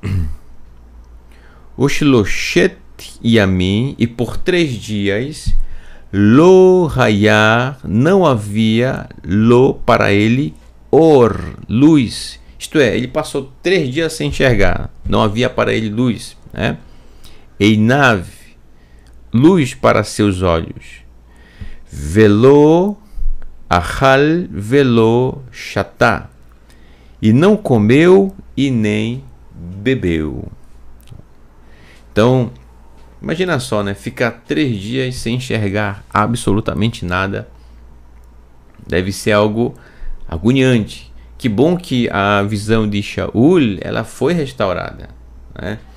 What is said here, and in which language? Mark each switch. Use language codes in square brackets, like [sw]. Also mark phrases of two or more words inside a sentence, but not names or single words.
[he] ושלושת ימים, [pt] e por 3 dias, [he] לא היה, [pt] não havia lo para ele, or, luz. Isto é, ele passou 3 dias sem enxergar, não havia para ele luz, né? Einav, luz para seus olhos. [he] ולא אכל ולא שתה, [pt] e não comeu e nem bebeu. Então, imagina só, né? Ficar 3 dias sem enxergar absolutamente nada deve ser algo agoniante. Que bom que a visão de Shaul, ela foi restaurada, né?